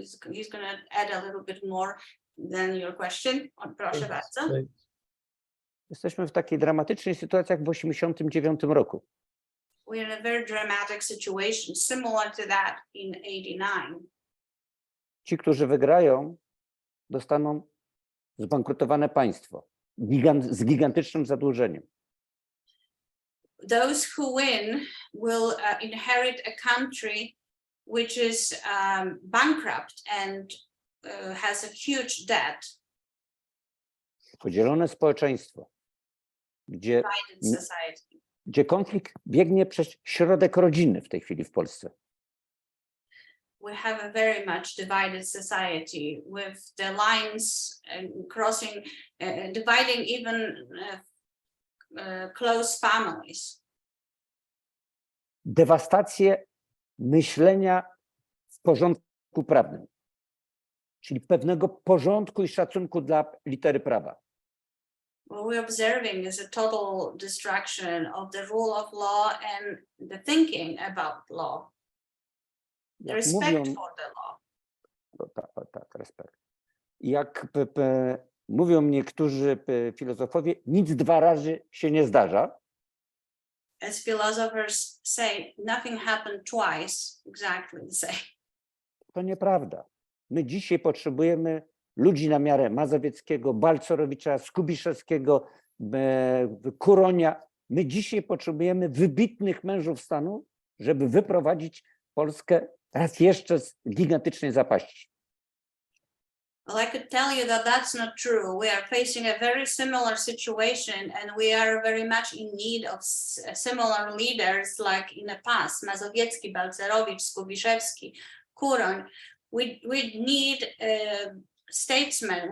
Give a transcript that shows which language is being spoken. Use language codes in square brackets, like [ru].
[en] He's going to add a little bit more than your question. [pl] Proszę bardzo. Jesteśmy w takiej dramatycznej sytuacji jak w 1989 roku. [en] We're in a very dramatic situation, similar to that in 1989. [pl] Ci, którzy wygrają, dostaną zbankrutowane państwo z gigantycznym zadłużeniem. [en] Those who win will inherit a country which is bankrupt and has a huge debt. [pl] Podzielone społeczeństwo, gdzie konflikt biegnie przez środek rodziny w tej chwili w Polsce. [en] We have a very much divided society with the lines crossing, dividing even close families. [pl] dewastację myślenia w porządku prawnym, czyli pewnego porządku i szacunku dla litery prawa. [en] What we're observing is a total destruction of the rule of law and the thinking about law, the [pl] Jak [en] respect [pl] mówią, [en] for the law. [pl] tak, respekt. Jak mówią niektórzy filozofowie, nic dwa razy się nie zdarza. [en] As philosophers say, nothing happened twice, exactly the same. [pl] To nieprawda. My dzisiaj potrzebujemy ludzi na miarę Mazowieckiego, Balcerowicza, Skubiszewskiego, Kuronia. My dzisiaj potrzebujemy wybitnych mężów stanu, żeby wyprowadzić Polskę raz jeszcze z gigantycznej zapaści. [en] Well, I could tell you that that's not true. We are facing a very similar situation and we are very much in need of similar leaders like in the past. [pl] Mazowiecki, Balcerowicz, Skubiszewski, Kuroń. [en] We need statesmen.